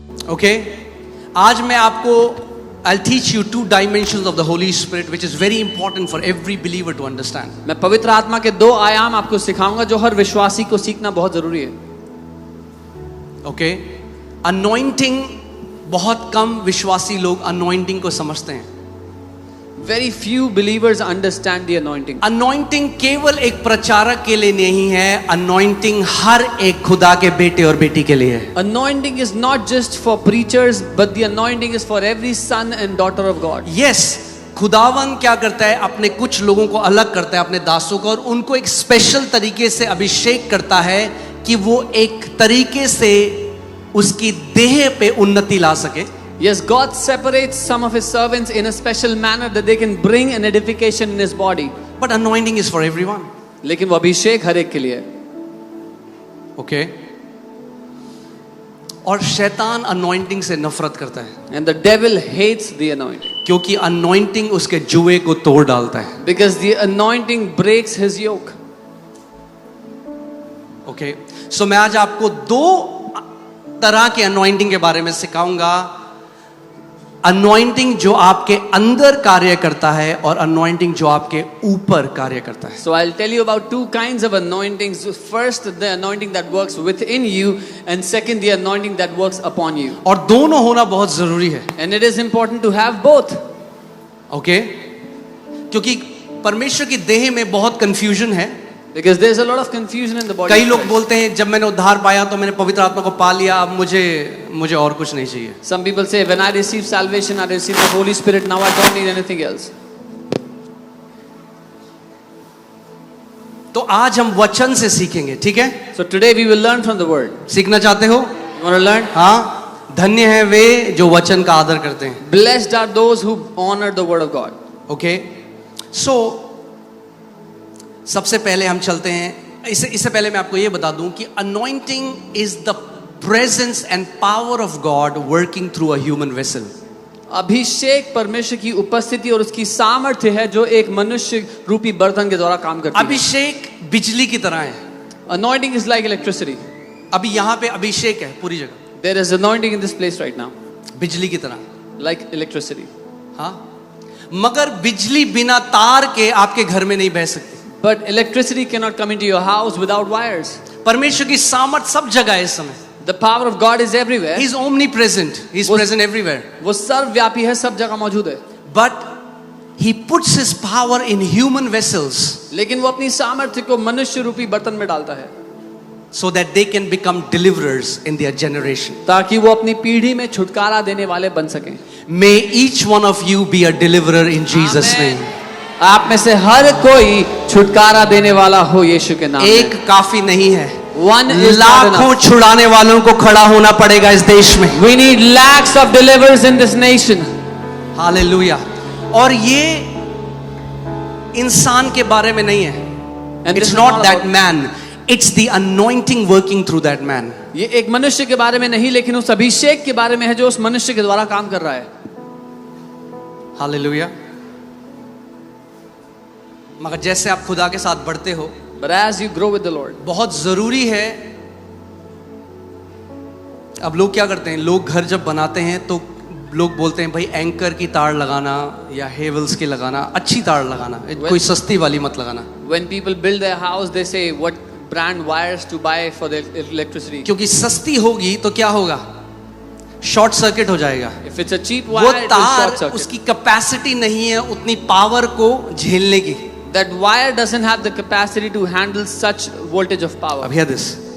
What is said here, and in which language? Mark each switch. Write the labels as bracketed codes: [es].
[hi] Okay आज मैं आपको [en] I'll teach you two dimensions of the Holy Spirit, which is very important for every believer to understand. [hi] मैं पवित्र आत्मा के दो आयाम आपको सिखाऊंगा जो हर विश्वासी को सीखना बहुत जरूरी है. ओके anointing, बहुत कम विश्वासी लोग anointing को समझते हैं. [en] Very few believers understand the anointing. [hi] Anointing केवल एक प्रचारक के लिए नहीं है, anointing हर एक खुदा के बेटे और बेटी के लिए है. [en] Anointing is not just for preachers, but the anointing is for every son and daughter of God. [hi] Yes, खुदावन क्या करता है, अपने कुछ लोगों को अलग करता है, अपने दासों को, और उनको एक स्पेशल तरीके से अभिषेक करता है कि वो एक तरीके से उसकी देह पे उन्नति ला सके. [en] Yes, God separates some of His servants in a special manner that they can bring an edification in His body. But anointing is for everyone. [hi] लेकिन वो अभिषेक हर एक के लिए है. [en] Okay. [hi] और शैतान anointing से नफरत करता है. [en] And the devil hates the anointing. [hi] क्योंकि anointing उसके जुए को तोड़ डालता है. [en] Because the anointing breaks his yoke. Okay. [hi] So मैं आज आपको दो तरह के anointing के बारे में सिखाऊंगा. अनॉइंटिंग जो आपके अंदर कार्य करता है और अनॉइंटिंग जो आपके ऊपर कार्य करता है. [en] So I'll tell you about two kinds of anointings. First, the anointing that works within you, and second, the anointing that works upon you. [hi] और दोनों होना बहुत जरूरी है. [en] And it is important to have both. Okay? [hi] क्योंकि परमेश्वर की देह में बहुत कंफ्यूजन है. [en] Because there's a lot of confusion in the body. [hi] कई लोग बोलते हैं जब मैंने उद्धार पाया तो मैंने पवित्र आत्मा को पा लिया, अब मुझे और कुछ नहीं चाहिए. [en] Some people say when I received salvation, I received the Holy Spirit, now I don't need anything else. [hi] तो आज हम वचन से सीखेंगे, ठीक है? [en] So today we will learn from the word. [hi] सीखना चाहते हो? [en] You want to learn? [hi] हाँ, धन्य है वे जो वचन का आदर करते हैं. [en] Blessed are those who honor the word of God. Okay? [hi] So सबसे पहले हम चलते हैं. इससे पहले मैं आपको ये बता दूं कि [en] anointing is the presence and power of God working through a human vessel. [hi] अभिषेक परमेश्वर की उपस्थिति और उसकी सामर्थ्य है जो एक मनुष्य रूपी बर्तन के द्वारा काम करती है. अभिषेक बिजली की तरह है. [en] Anointing is like electricity. [hi] अभी यहाँ पे अभिषेक है पूरी जगह. [en] There is anointing in this place right now. [hi] बिजली की तरह. [en] Like electricity. [hi] हाँ. मगर बिजली बिना तार के आपके घर में नहीं बह सकती. [en] But electricity cannot come into your house without wires. [hi] परमेश्वर की सामर्थ सब जगह है इस समय. [en] The power of God is everywhere. He is omnipresent. He is present everywhere. [hi] वो सर्वव्यापी है, सब जगह मौजूद है. [en] But He puts His power in human vessels. [hi] लेकिन वो अपनी सामर्थ्य को मनुष्य रूपी बर्तन में डालता है. [en] So that they can become deliverers in their generation. [hi] ताकि वो अपनी पीढ़ी में छुटकारा देने वाले बन सकें. [en] May each one of you be a deliverer in Jesus' name. [hi] आप में से हर कोई छुटकारा देने वाला हो यीशु के नाम में. एक काफी नहीं है. [en] One is not [hi] लाखों [en] enough. [hi] छुड़ाने वालों को खड़ा होना पड़ेगा इस देश में. [en] We need lakhs of deliverers in this nation. [hi] Hallelujah. और ये इंसान के बारे में नहीं है. [en] And It's this is not that about- man. It's the anointing working through that man. [hi] ये एक मनुष्य के बारे में नहीं, लेकिन उस अभिषेक के बारे में है जो उस मनुष्य के द्वारा काम कर रहा है. हालेलुया. मगर जैसे आप खुदा के साथ बढ़ते हो, [en] But as you grow with the Lord, [hi] बहुत जरूरी है. अब लोग क्या करते हैं, लोग घर जब बनाते हैं तो लोग बोलते हैं भाई एंकर की तार लगाना या हेवल्स की लगाना, अच्छी तार लगाना, कोई सस्ती वाली मत लगाना. [en] when people build their house, they say what brand wires to buy for the electricity. [hi] क्योंकि सस्ती होगी तो क्या होगा, शॉर्ट सर्किट हो जाएगा. [en] If it's a cheap [hi] वो [en] wire, it will short [hi] तार [en] circuit. [hi] उसकी कैपेसिटी नहीं है उतनी पावर को झेलने की. [en] That wire doesn't have the capacity to handle such voltage of power. अब hear this.